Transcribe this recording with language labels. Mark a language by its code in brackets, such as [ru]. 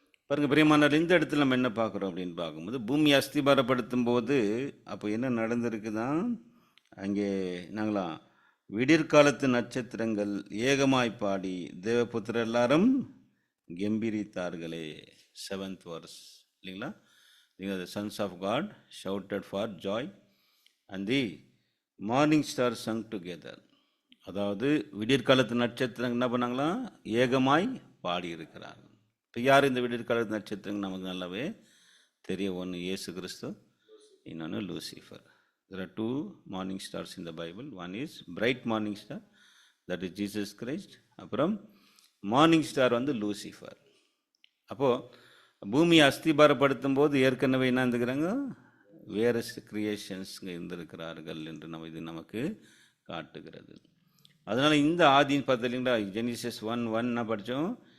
[ta] பாருங்க பிரியமானவர், இந்த இடத்துல நம்ம என்ன பார்க்குறோம் அப்படின்னு பார்க்கும்போது, பூமி அஸ்திபாரப்படுத்தும் போது அப்போ என்ன நடந்திருக்குதான், அங்கே நாங்களா விடிற்காலத்து நட்சத்திரங்கள் ஏகமாய் பாடி தேவபுத்திரர் எல்லாரும் கம்பீரித்தார்களே. [en] 7th verse இல்லைங்களா? The sons of God shouted for joy and the morning stars sung together. [ta] அதாவது விடிற்காலத்து நட்சத்திரங்கள் என்ன பண்ணாங்களாம்? ஏகமாய் பாடி இருக்கிறார்கள். இப்போ யார் இந்த விடிற்காலத்து நட்சத்திரங்கள்? நமக்கு நல்லாவே தெரிய. ஒன்று இயேசு கிறிஸ்து, இன்னொன்று Lucifer. [en] There are two morning stars in the Bible. One is bright morning star, that is Jesus Christ. [ta] அப்புறம் மார்னிங் ஸ்டார் வந்து லூசிஃபர். அப்போது பூமியை அஸ்திபாரப்படுத்தும் போது ஏற்கனவே என்ன இருந்துக்கிறாங்க? வேறு கிரியேஷன்ஸ்ங்க இருந்திருக்கிறார்கள் என்று இது நமக்கு காட்டுகிறது. அதனால் இந்த ஆதின்னு பார்த்தீங்களா, ஜெனிசிஸ் 1:1 என்ன படித்தோம்?